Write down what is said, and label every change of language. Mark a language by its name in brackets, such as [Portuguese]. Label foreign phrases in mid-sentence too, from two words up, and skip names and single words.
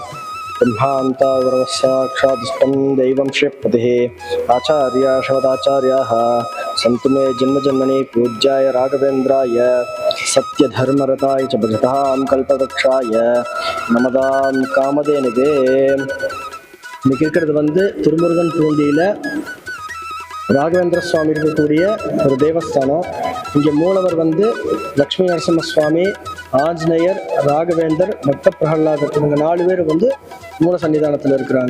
[Sanskrit] ब्रह्मान्तावरवस्साक्षादिष्टं दैवं श्रीपतिः आचार्य शवदाचार्याः सन्तु मे जन्मजन्मनि पूज्याय राघवेन्द्राय सत्यधर्मरताय च भजतां कल्पवृक्षाय नमदां कामधेनुवे. [Tamil] இன்னைக்கு இருக்கிறது திருமுருகன் பூண்டியில் ராகவேந்திர சுவாமி இருக்கக்கூடிய ஒரு தேவஸ்தானம். இங்கே மூலவர் லக்ஷ்மி நரசிம்ம சுவாமி, ஆஞ்சநேயர், ராகவேந்தர், பக்த பிரகலாதர், இவங்க 4 பேர் மூல சன்னிதானத்தில் இருக்கிறாங்க.